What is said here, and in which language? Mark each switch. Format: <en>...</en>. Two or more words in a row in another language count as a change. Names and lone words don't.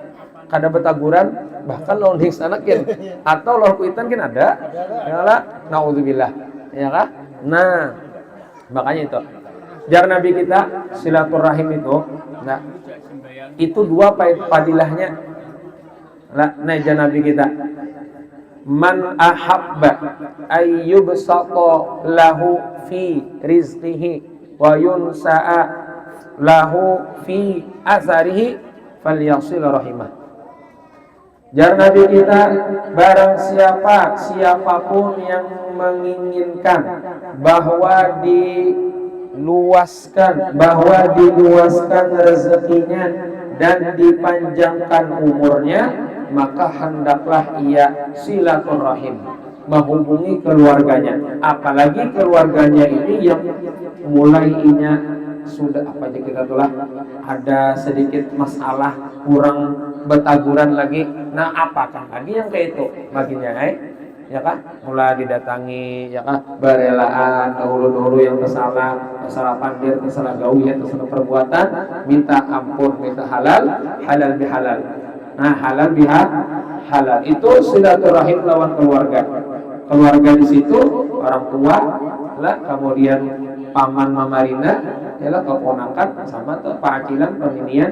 <bjn>Kada betaguran, bahkan lawan hingsanakin atau lawan kuitan kan ada. Ya lah, naudzubillah. Ya kah? Nah, makanya itu. Jar Nabi kita silaturahim itu, nah itu dua padilahnya. Nah, jar Nabi kita,</bjn> <ar>من أحب أن يبسط له في رزقه وينسأ له في أثره فليصل رحمه.</ar> <bjn>Jar Nabi kita,</bjn> <id>barang siapapun yang menginginkan bahwa diluaskan rezekinya dan dipanjangkan umurnya, maka hendaklah ia silaturahim. menghubungi keluarganya, apalagi keluarganya ini yang mulainya sudah apa aja kita tulah ada sedikit masalah kurang betaguran lagi. Nah apakah lagi yang kayak itu baginya ya kan mulai didatangi ya kan berelaan dahulu yang masalah pandir masalah gaul ya masalah perbuatan minta ampun minta halal bihalal.</id> <bjn>Nah halal halal itu silaturahim lawan keluarga di situ orang tua lah kemudian paman mamarina ialah keponakan sama tuh pacilan peminian</bjn>